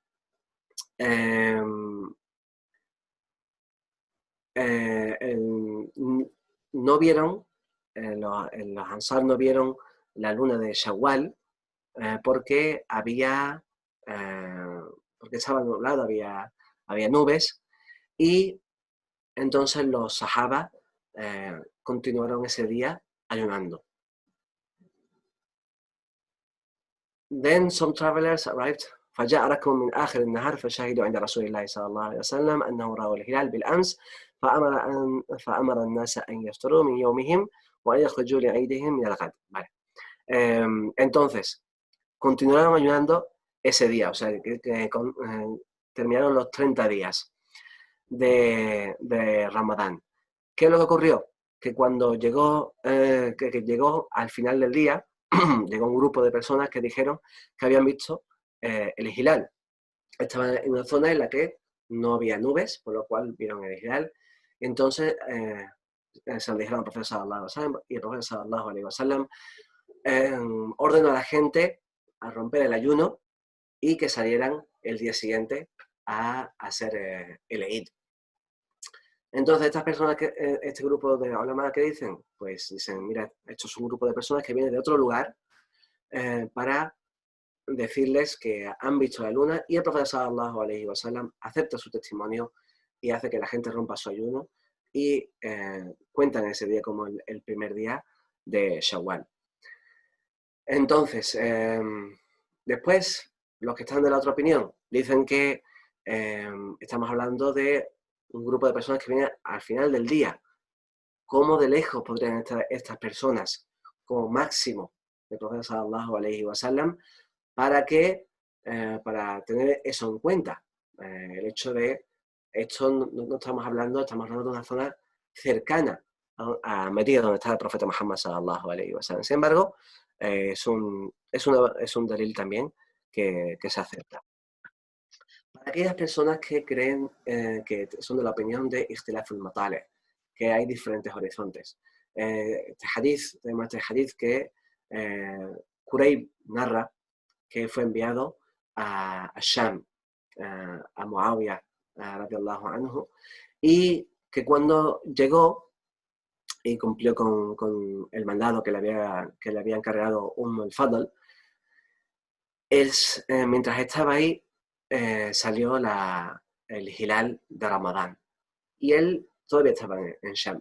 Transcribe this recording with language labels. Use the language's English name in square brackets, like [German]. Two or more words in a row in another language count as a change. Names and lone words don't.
[Spanish] no vieron, los Ansar no vieron la luna de Shawwal, porque estaba nublado, había nubes, y entonces los Sahaba continuaron ese día ayunando. [English] Then some travelers arrived [Arabic] فجاء ركب من آخر النهار فشهدوا عند رسول الله صلى الله عليه وسلم أنه رأوا الهلال بالأمس فأمر الناس أن يفطروا من يومهم وأن يخرجوا لعيدهم من الغد. [Spanish] Vale. Entonces, continuaron ayunando ese día, o sea, terminaron los 30 días de Ramadán. ¿Qué es lo que ocurrió? Que cuando llegó al final del día, llegó un grupo de personas que dijeron que habían visto el hilal. Estaban en una zona en la que no había nubes, por lo cual vieron el hilal. Entonces se lo dijeron al profeta [Arabic] صلى الله عليه وسلم, [Spanish] y el profeta [Arabic] صلى الله عليه وسلم [Spanish] ordenó a la gente a romper el ayuno y que salieran el día siguiente a hacer el Eid. Entonces, estas personas, este grupo de ulama que dicen, pues dicen, mira, esto es un grupo de personas que vienen de otro lugar para decirles que han visto la luna, y el profeta [Arabic] صلى الله عليه وسلم [Spanish] acepta su testimonio y hace que la gente rompa su ayuno y cuentan ese día como el primer día de Shawwal. Entonces, después, los que están de la otra opinión dicen que estamos hablando de un grupo de personas que vienen al final del día. ¿Cómo de lejos podrían estar estas personas como máximo del profeta [Arabic] صلى الله عليه وسلم [Spanish] para tener eso en cuenta? El hecho de esto no estamos hablando de una zona cercana a Medina, donde está el profeta Muhammad [Arabic] صلى الله عليه وسلم. [Spanish] Sin embargo, es un dalil también que se acepta. Para aquellas personas que creen que son de la opinión de [Arabic] اختلاف المطالع', [Spanish] que hay diferentes horizontes. Tenemos este hadith que Kurayb narra que fue enviado a Sham, a Muawiyah [Arabic] رضي الله عنه, [Spanish] y que cuando llegó y cumplió con el mandado que le había encargado al-Fadl, mientras estaba ahí, salió el hilal de Ramadán, y él todavía estaba en Sham.